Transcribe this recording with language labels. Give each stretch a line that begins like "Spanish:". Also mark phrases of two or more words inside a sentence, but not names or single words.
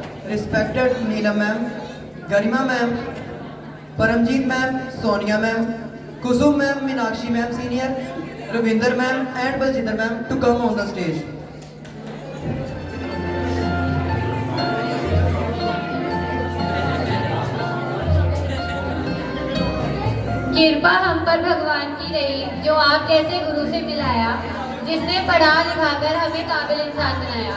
English: respected Neelam ma'am, Garima ma'am, Paramjeet ma'am, Sonia ma'am, Kusum ma'am, Meenakshi ma'am senior, Ravinder ma'am and Baljinder ma'am to come on the stage.
Hindi: कृपा हम पर भगवान की रही जो आप जैसे गुरु से मिलाया, जिसने पढ़ा लिखाकर हमें काबिल इंसान बनाया।